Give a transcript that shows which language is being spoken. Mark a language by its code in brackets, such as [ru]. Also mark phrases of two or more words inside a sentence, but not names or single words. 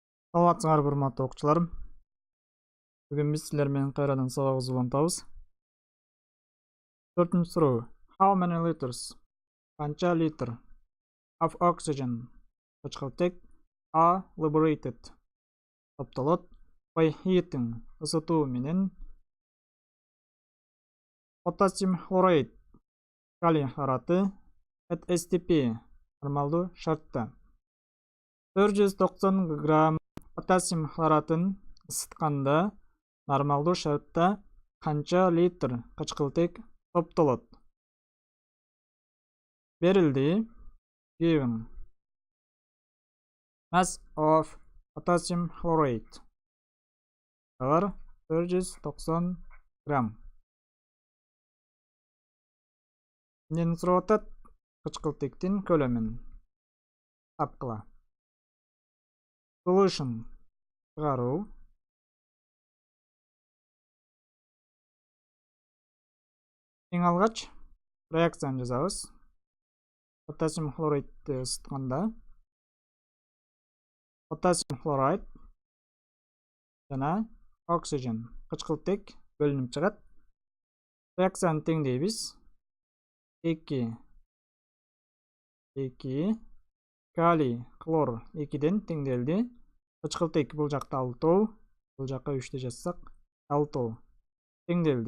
[ky] Саламатсыңар урматтуу окуучуларым. Бүгүн биз силер менен кайрадан сабагыбызды улантабыз. 4-нчү суроо. [en] How many liters? [ky] Канча литр [en] of oxygen [ky] кычкылтек [en] are liberated [ky] топтолот [en] by heating [ky] ысытуу менен [en] potassium chloride [ky] калий хлораты [en] at STP [ky] нормалдуу шартта 490 грамм potassium хлоратын ысытканда нормалдуу шартта канча литр кычкылтек топтолот? Берилди. [en] Given. Mass of potassium chloride. [ky] Бар 490 грамм. Эмнени сурап атат? Кычкылтектин көлөмүн тапкыла. Solution. Чыгаруу. Эң алгач реакцияны жазабыз. [en] Potassium chloride [ky] ысытканда [en] potassium chloride [ky] жана oxygen кычкылтек бөлүнүп чыгат. Реакцияны теңдейбиз. 2 калий хлор 2ден теңделди. Кычкылтек бул жакта 6, бул жакка 3 жазсак 6 теңделди.